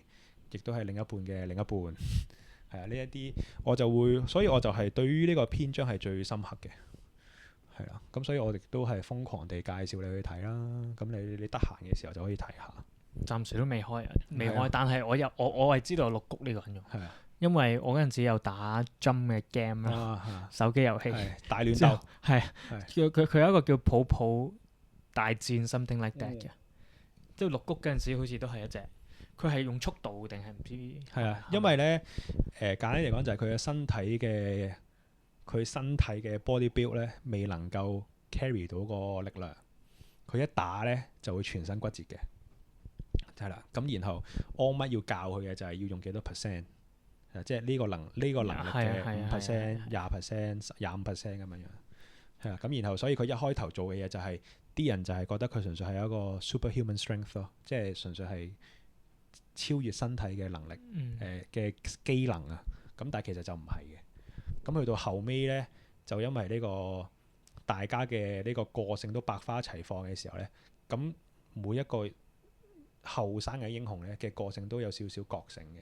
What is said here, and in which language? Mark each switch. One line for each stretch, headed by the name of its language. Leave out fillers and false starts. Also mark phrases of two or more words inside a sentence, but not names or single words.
Cantonese: 亦都係另一半嘅另一半，係啊，呢一啲我就會，所以我就係對於呢個篇章係最深刻嘅，係啦，咁所以我亦都係瘋狂地介紹你去睇啦，咁你得閒嘅時候就可以睇下。暫時都未開啊，未開，但係我係知道有綠谷呢個人用，係啊，因為我嗰陣時有打 Jump 嘅 game 啦，手機遊戲大亂鬥，係佢有一個叫抱抱大戰
English: something like that
Cantonese: 嘅，即係綠谷嗰陣時好似都係一隻。佢係用速度定係唔知？係啊，因為咧簡單嚟講就係佢嘅身體嘅
English: body build
Cantonese: 咧未能夠 carry 到個力量，佢一打咧就會全身骨折嘅，係啦。咁然後 all might 要教佢嘅就係要用幾多 percent，即係呢個能力嘅5%、20%、25%咁樣樣，係啦。咁然後所以佢一開頭做嘅嘢就係啲人就係覺得佢純粹係一個
English: superhuman strength
Cantonese: 咯，即係純粹係超越身體嘅能力，嘅機能啊，咁但係其實就唔係嘅。咁去到後尾呢，就因為呢個大家嘅呢個個性都百花齊放嘅時候呢，咁每一個後生嘅英雄呢嘅個性都有少少覺醒嘅。